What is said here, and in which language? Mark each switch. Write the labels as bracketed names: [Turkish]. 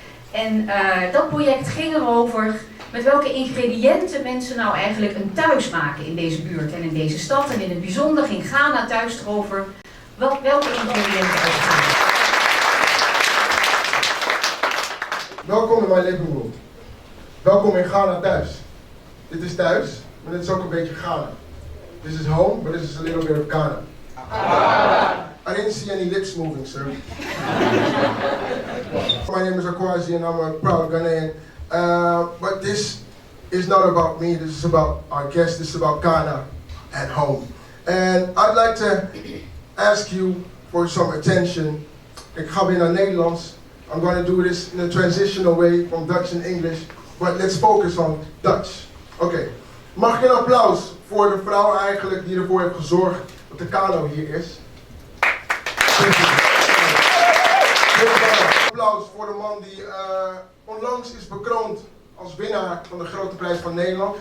[Dutch] En dat project ging erover met welke ingrediënten mensen nou eigenlijk een thuis maken in deze buurt en in deze stad. En in het bijzonder ging Ghana Thuis erover welke ingrediënten er gaan. Welkom in mijn living room. Welkom in Ghana Thuis. Dit is thuis, maar dit is ook een beetje Ghana. [English] This is home, but this is a little bit of Ghana. I didn't see any lips moving, sir. My name is Akwazi and I'm a proud Ghanaian. But this is not about me, this is about our guests, this is about Ghana at home. And I'd like to ask you for some attention. [Dutch] Ik ga weer naar Nederlands. [English] I'm going to do this in a transitional way from Dutch and English. But let's focus on Dutch. Oké. [Dutch] Mag ik een applaus voor de vrouw eigenlijk die ervoor heeft gezorgd dat de kano hier is? Applaus voor de man die onlangs is bekroond als winnaar van de grote prijs van Nederland.